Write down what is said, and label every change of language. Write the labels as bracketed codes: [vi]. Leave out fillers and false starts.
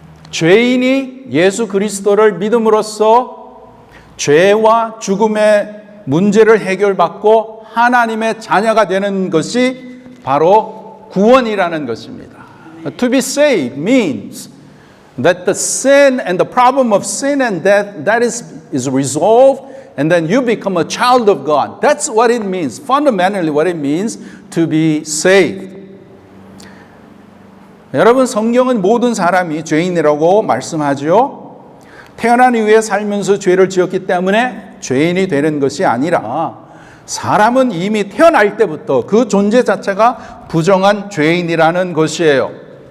[ko] 죄인이 예수 그리스도를 믿음으로써 죄와 죽음의 문제를 해결받고 하나님의 자녀가 되는 것이 바로 구원이라는 것입니다. [en] To be saved means that the sin and the problem of sin and death, that is resolved, and then you become a child of God. That's what it means. Fundamentally what it means to be saved. [ko] 여러분, 성경은 모든 사람이 죄인이라고 말씀하죠. 태어난 이후에 살면서 죄를 지었기 때문에 죄인이 되는 것이 아니라 사람은 이미 태어날 때부터 그 존재 자체가 부정한 죄인이라는 것이에요.